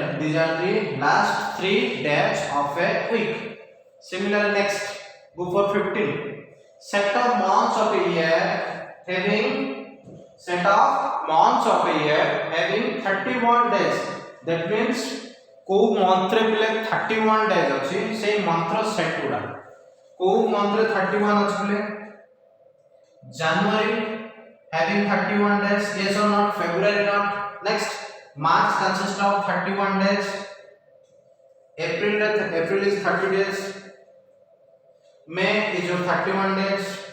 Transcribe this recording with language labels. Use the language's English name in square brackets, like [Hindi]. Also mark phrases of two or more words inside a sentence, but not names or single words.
[English] These are the last 3 days of a week. Similarly, next go for 15. Set of months of a year having 31 days. That means [Odia] କେଉଁ ମନ୍ଥରେ ବେଳେ 31 days ଅଛି, ସେ [English] month set [Odia] ଗୁଡ଼ା କେଉଁ ମନ୍ଥରେ 31 ଅଛି ବେଳେ [English] January having 31 days. Yes or not? February not. Next March consists of 31 days. April is 30 days. May is of 31 days.